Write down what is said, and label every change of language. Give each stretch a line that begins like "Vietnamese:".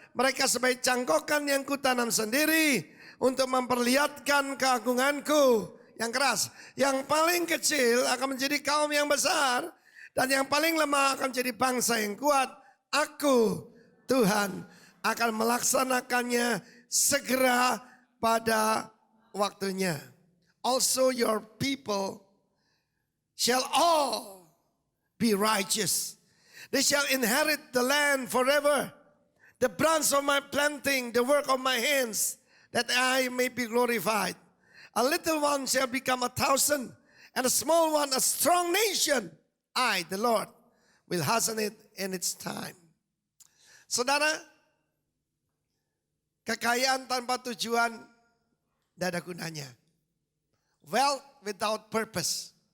Indonesian: Mereka sebagai cangkokan yang kutanam sendiri untuk memperlihatkan keagunganku. Yang keras, yang paling kecil akan menjadi kaum yang besar dan yang paling lemah akan menjadi bangsa yang kuat. Aku, Tuhan, akan melaksanakannya segera pada waktunya.
English: Also your people shall all be righteous. They shall inherit the land forever. The branch of my planting, the work of my hands, that I may be glorified. A little one shall become 1,000, and a small one a strong nation. I, the Lord, will hasten it in its time.
Indonesian: Saudara, kekayaan tanpa tujuan tidak ada gunanya.
English: Wealth without purpose.